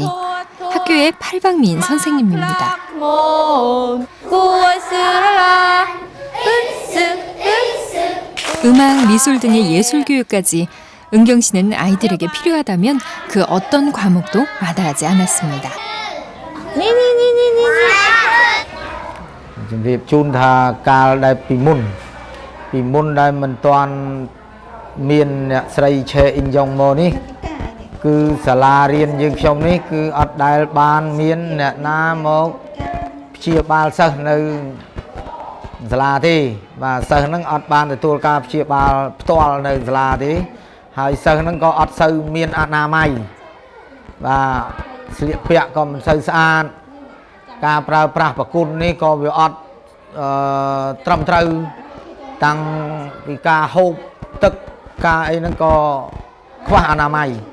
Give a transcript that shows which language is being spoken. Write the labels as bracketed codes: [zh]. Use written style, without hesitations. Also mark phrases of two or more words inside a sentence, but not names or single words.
[ko] 학교의 팔방미인 선생님입니다. 음악, 미술 등의 예술 교육까지 은경 씨는 아이들에게 필요하다면 그 어떤 과목도 마다하지 않았습니다. [km] ជំរាបជូនថាកាលដែលពីមុនដែលមិនទាន់មានអ្នកស្រីឆេអ៊ីងយ៉ុងមកនេះគឺសាលារៀ នយើងខ្ញុំនេះគឺអត់ដែលបានមានអ្នកណាមកព្យាបាលសិស្សនៅសាលាទេបាទសិស្សហ្នឹងអត់បានទទួលការព្យាបាលផ្ទាល់នៅសាលាទេហើយសិស្សហ្នឹងក៏អត់សូវមានអនាម័យបាទស្លៀកពាក់ក៏មិនសូវស្អាតការប្រើប្រាស់ប្រគុណនេះក៏វាអត់ត្រឹមត្រូវតាំងពីការហូបទឹកការអីហ្នឹងក៏ខ្វះអនាម័យ